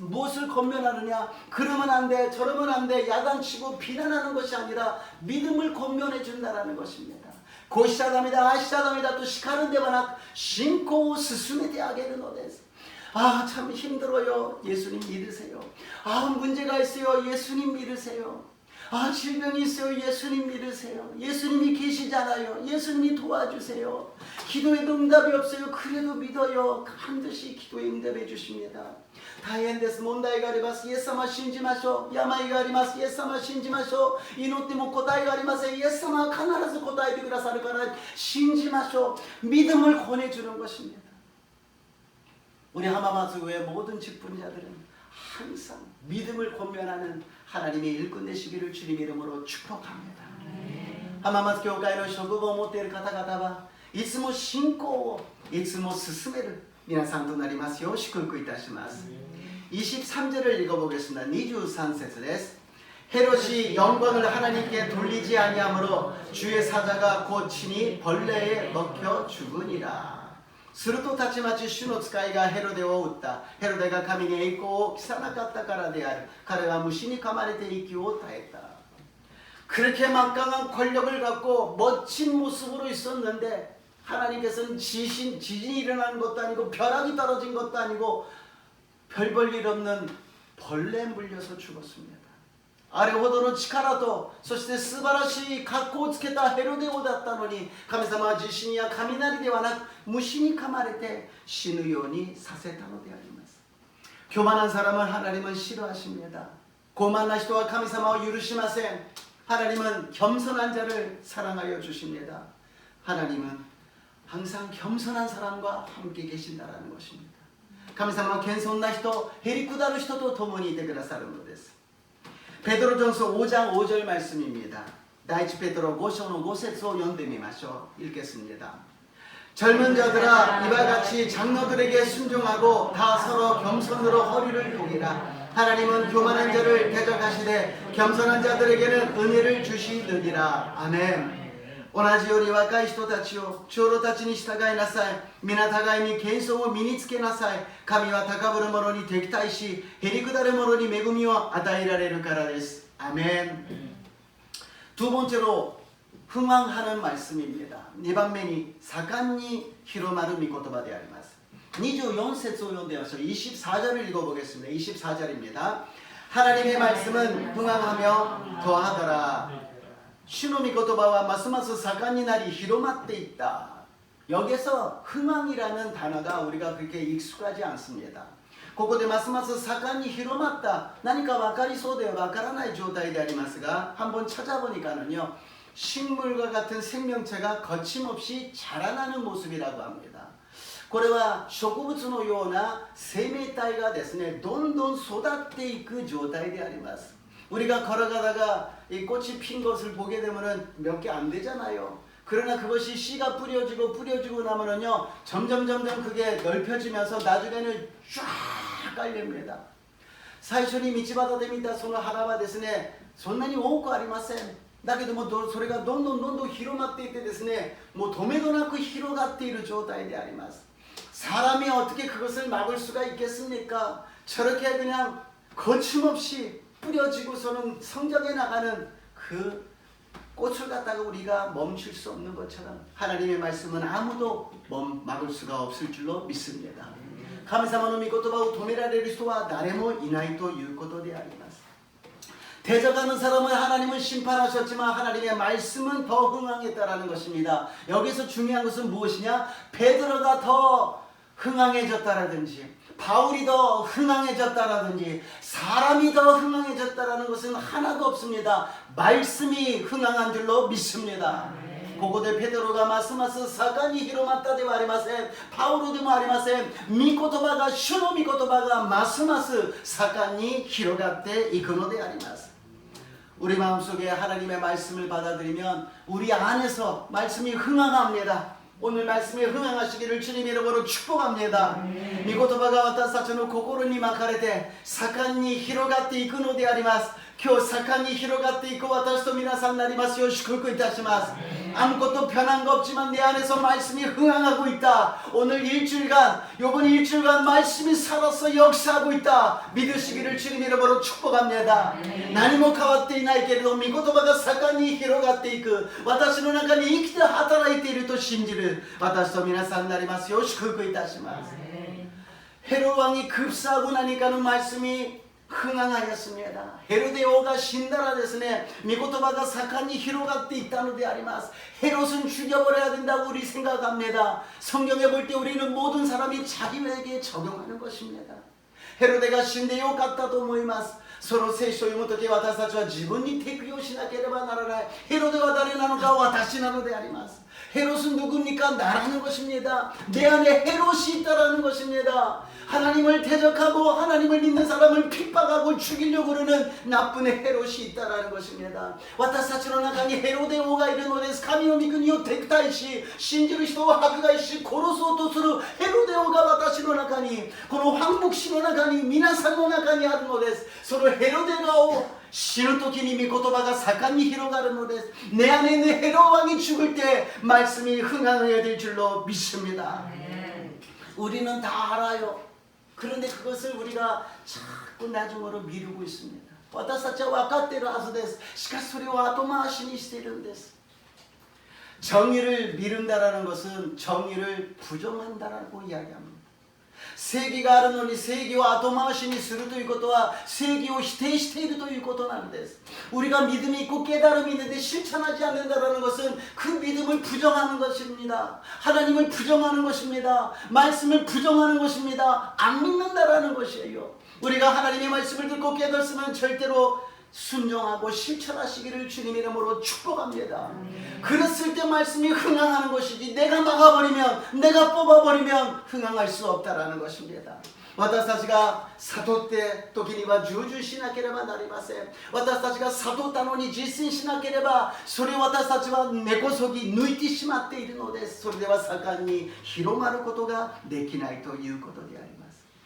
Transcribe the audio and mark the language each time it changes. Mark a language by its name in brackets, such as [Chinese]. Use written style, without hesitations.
[Korean] 무엇을 권면하느냐? 그러면 안 돼, 저러면 안 돼, 야단치고 비난하는 것이 아니라 믿음을 권면해 준다라는 것입니다. [Japanese] こうしちゃダメだ、ああしちゃダメだと叱るんではなく信仰を進めてあげるのです。 [Korean] 아, 참 힘들어요. 예수님 믿으세요. 아, 문제가 있어요. 예수님 믿으세요. 아, 질병이 있어요. 예수님 믿으세요. 예수님이 계시잖아요. 예수님이 도와주세요. 기도에도 응답이 없어요. 그래도 믿어요. 반드시 기도에 응답해 주십니다. [Japanese] 大変です。問題があります。イエス様信じましょう。病があります。イエス様信じましょう。祈っても答えがありません。イエス様は必ず答えてくださるから信じましょう。 [Korean] 믿음을 권해주는 것입니다. 우리 하마마스 교회 모든 직분자들은 항상 믿음을 권면하는 하나님의 일꾼 되시기를 주님 이름으로 축복합니다. [Japanese] 하마마스 교회의職を持っている方々はいつも信仰をいつも進める皆さんとなりますよう祝福いたします。 [Korean] 23절을 읽어보겠습니다. 23절です. 헤롯이 영광을 하나님께 돌리지 아니하므로 주의 사자가 곧 친히 벌레에 먹혀 죽으니라. [Japanese] するとたちまち主の使いがヘロデを撃った。ヘロデが神に栄光を期さなかったからである。彼は虫に噛まれて息を絶えた。 [Korean] 그렇게 막강한 권력을 갖고 멋진 모습으로 있었는데 하나님께서는 지진이 일어나는 것도 아니고 벼락이 떨어진 것도 아니고 별 볼 일 없는 벌레에 물려서 죽었습니다. [Japanese] あれほどの力とそして素晴らしい格好をつけたヘロデ王だったのに神様は地震や雷ではなく虫に噛まれて死ぬようにさせたのであります。 [Korean] 교만한 사람을 하나님은 싫어하십니다. [Japanese] 고만한人は神様を許しません. [Korean] 하나님은 겸손한 자를 사랑하여 주십니다. 하나님은 항상 겸손한 사람과 함께 계신다라는 것입니다. [Japanese] 神様は謙遜な人、へりくだる人と共にいてくださるのです。 [Korean] 베드로전서 5장 5절 말씀입니다. 다이치 베드로 5장 5절을 읽어보시죠. 읽겠습니다. 젊은 자들아 이와 같이 장로들에게 순종하고 다 서로 겸손으로 허리를 동이라. 하나님은 교만한 자를 대적하시되 겸손한 자들에게는 은혜를 주시느니라. 아멘. [Japanese] 同じように若い人たちを長老たちに従いなさい。皆互いに謙遜を身につけなさい。神は高ぶる者に敵対し、へりくだる者に恵みを与えられるからです。 [Korean] 아멘. 두 번째로 흥황하는 말씀입니다. [Japanese] 2番目に盛んに広まる御言葉であります。 24節を読んでみましょう。 [Korean] 24절을 읽어보겠습니다. 24절입니다. 하나님의 말씀은 흥황하며 더하더라. [Japanese] 主の御言葉はますます盛んになり広まっていった. [Korean] 여기서 흥왕이라는 단어가 우리가 그렇게 익숙하지 않습니다. [Japanese] ここでますます盛んに広まった 何か分かりそうで分からない状態でありますが [Korean] 한번 찾아보니까는요 식물과 같은 생명체가 거침없이 자라나는 모습이라고 합니다. [Japanese] これは植物のような生命体がですねどんどん育っていく状態であります. [Korean] 우리가 걸어가다가 이 꽃이 핀 것을 보게 되면은 몇 개 안 되잖아요. 그러나 그것이 씨가 뿌려지고 나면은요 점점 그게 넓혀지면서 나중에는 쫙 깔립니다. [Japanese] 最初に道端で見たその花はですねそんなに多くありません。だけどもそれがどんどん広まっていってですねもう止めどなく広がっている状態であります. [Korean] 사람이 어떻게 그것을 막을 수가 있겠습니까? 저렇게 그냥 거침없이 뿌려지고서는 성장해 나가는 그 꽃을 갖다가 우리가 멈출 수 없는 것처럼 하나님의 말씀은 아무도 막을 수가 없을 줄로 믿습니다. [Japanese] 神様の御言葉を止められる人は誰もいないということであります. [Korean] 대적하는 사람은 하나님은 심판하셨지만 하나님의 말씀은 더 흥황했다라는 것입니다. 여기서 중요한 것은 무엇이냐? 베드로가 더 흥황해졌다라든지 바울이 더 흥황해졌다라든지 사람이 더 흥황해졌다라는 것은 하나도 없습니다. 말씀이 흥황한 줄로 믿습니다. [Japanese] ここでペテロがますます盛んに広まったではありません。パウロでもありません。御言葉が主の御言葉がますます盛んに広がっていくのであります. [Korean] 우리 마음속에 하나님의 말씀을 받아들이면 우리 안에서 말씀이 흥황합니다. 오늘 말씀에 흥황하시기를 주님 이름으로 축복합니다. [Japanese] 御言葉が私たちの心に巻かれて盛んに広がっていくのであります。今日盛んに広がっていく私と皆さんになりますよう祝福いたします. [Korean] 아무것도 변한 거 없지만 내 안에서 말씀이 흥황하고 있다. 오늘 일주일간 이번 일주일간 말씀이 살아서 역사하고 있다. 믿으시기를 주님 이름으로 축복합니다. [Japanese] 何も変わっていないけれど御言葉が盛んに広がっていく私の中に生きて働いていると信じる私と皆さんになりますよう祝福いたします. [Korean] 헤롯 왕이 급사하고 나니까는 말씀이 흥황하였습니다. [Japanese] 헤로데王が死んだらですね、御言葉が盛んに広がっていったのであります. [Korean] 헤롯은 죽여버려야 된다고 우리 생각합니다. 성경에 볼 때 우리는 모든 사람이 자기에게 적용하는 것입니다. [Japanese] 헤로데가 死んでよかったと思います.その聖書を読むとき私たちは自分に適応しなければならない. 헤로데は誰なのか私なのであります. [Korean] 헤롯은 누굽니까? 나라는 것입니다. 내 안에 헤롯이 있다라는 것입니다. 하나님을 대적하고 하나님을 믿는 사람을 핍박하고 죽이려고 그러는 나쁜 헤롯이 있다라는 것입니다. [Japanese] 私たちの中にヘロデ王がいるのです。神の御国を敵対し信じる人を迫害し殺そうとするヘロデ王が私の中にこの反牧師の中に皆さんの中にあるのです。そのヘロデ王死ぬ時に御言葉が盛んに広がるのです。 [Korean] 내 안에 있는 헤롯 왕이 죽을 때 말씀이 흥황해야 될 줄로 믿습니다. 우리는 다 알아요. 그런데 그것을 우리가 자꾸 나중으로 미루고 있습니다. [Japanese] 私たちは分かっているはずです。しかしそれを後回しにしているんです. [Korean] 정의를 미룬다라는 것은 정의를 부정한다라고 이야기합니다. [Japanese] 正義があるのに正義を後回しにするということは正義を否定しているということなんです. [Korean] 우리가 믿음이 있고 깨달음이 있는데 실천하지 않는다라는 것은 그 믿음을 부정하는 것입니다. 하나님을 부정하는 것입니다. 말씀을 부정하는 것입니다. 안 믿는다라는 것이에요. 우리가 하나님의 말씀을 듣고 깨달으면 절대로 순종하고 실천하시기를 주님 이름으로 축복합니다. 그랬을 때 말씀이 흥황하는 것이지 내가 막아버리면 내가 뽑아버리면 흥황할 수 없다라는 것입니다. [Japanese] 私たちが悟って時には従順しなければなりません。私たちが悟ったのに実践しなければそれを私たちは根こそぎ抜いてしまっているのです。それでは盛んに広まることができないということであります。